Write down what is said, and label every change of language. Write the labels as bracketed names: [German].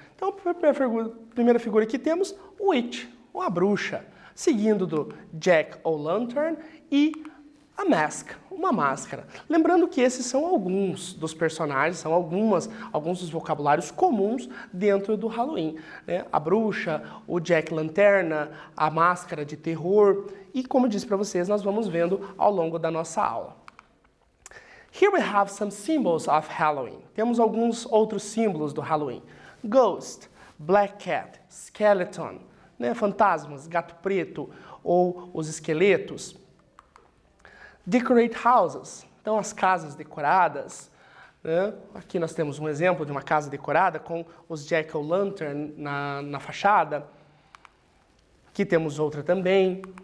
[Portuguese] Então, a primeira figura que temos, witch, a bruxa, seguindo do Jack-o'-lantern e a mask, uma máscara. Lembrando que esses são alguns dos personagens, são alguns dos vocabulários comuns dentro do Halloween, né? A bruxa, o Jack-lanterna, a máscara de terror e, como eu disse para vocês, nós vamos vendo ao longo da nossa aula. [English] Here we have some symbols of Halloween. [Portuguese] Temos alguns outros símbolos do Halloween. [English] Ghost, black cat, skeleton, né? [Portuguese] Fantasmas, gato preto ou os esqueletos. [English] Decorate houses, [Portuguese] então as casas decoradas. Né? Aqui nós temos um exemplo de uma casa decorada com os Jack-o'-lantern na fachada. Aqui temos outra também.